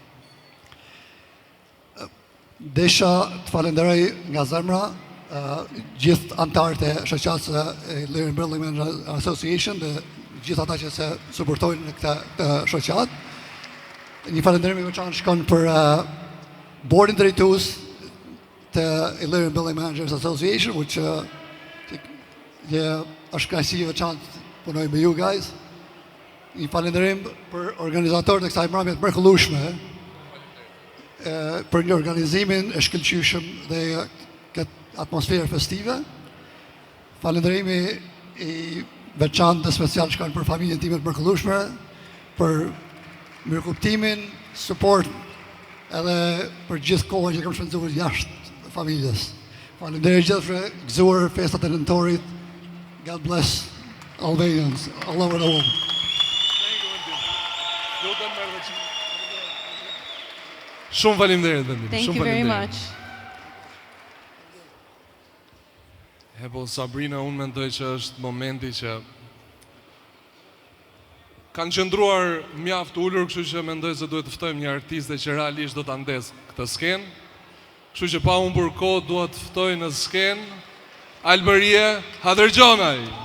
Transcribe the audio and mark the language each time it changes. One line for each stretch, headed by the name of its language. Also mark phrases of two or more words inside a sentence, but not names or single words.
Albanian: Desha të falenderoj nga zemra gjithë anëtarët e shoqatës Illyrian Building Managers Association dhe gjithë ata që se suportojnë në këtë shoqatë. Një falënderim i veçantë shkon për bordin drejtues të Illyrian Building Managers Association, which është kënaqësi e veçantë punoj me
English: you guys.
Albanian: Një falënderim për organizatorët e kësaj marrëdhënie të mrekullueshme për një organizimin e shkëlqyeshëm dhe këtë atmosferë festive. Falënderimi i veçantë dhe special shkon për familjen time të mrekullueshme, për mirëkuptimin, support edhe për gjithë kohën që kam shpenzuar jashtë familjes. Faleminderit gjithëve, gëzuar festat e nëntorit.
English: God bless Albanians all over the world.
Albanian: Shumë faleminderit Vendim.
English: Thank you very much.
Albanian: Po Sabrina, unë mendoj që është momenti që kanë qëndruar mjaft ulur, kështu që mendoj se duhet të ftojmë një artiste që realisht do ta ndesë këtë skenë. Kështu që pa humbur kohë dua të ftoj në skenë Alberie Hadërgjonaj.